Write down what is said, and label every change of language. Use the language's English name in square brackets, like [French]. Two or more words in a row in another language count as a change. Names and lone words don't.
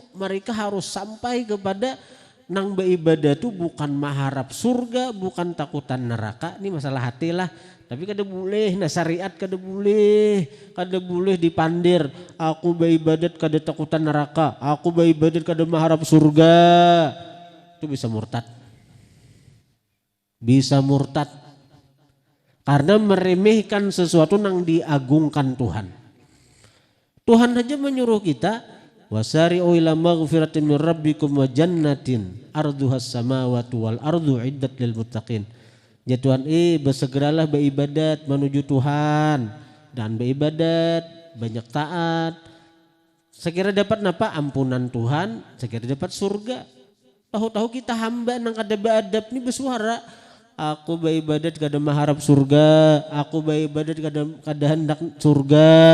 [Indonesian] Mereka harus sampai kepada nang beribadah tuh bukan mengharap surga, bukan takutan neraka. Ini masalah hati lah. [Banjar] Tapi kada boleh, nah syariat kada boleh dipandir. Aku beribadat kada takutan neraka, aku beribadat kada mengharap surga. [Indonesian] Itu bisa murtad. Bisa murtad. Karena meremehkan sesuatu yang diagungkan Tuhan. Tuhan aja menyuruh kita [Arabic] وسارعوا إلى مغفرة من ربكم وجنة عرضها السماوات والأرض أعدت للمتقين. [Indonesian] Ya Tuhan, bersegeralah beribadat menuju Tuhan dan beribadat banyak taat. Sekira dapat apa? Ampunan Tuhan, sekira dapat surga. Tahu-tahu kita hamba nang kada beadab ni bersuara, aku beribadat kada mengharap surga, aku beribadat kada hendak surga.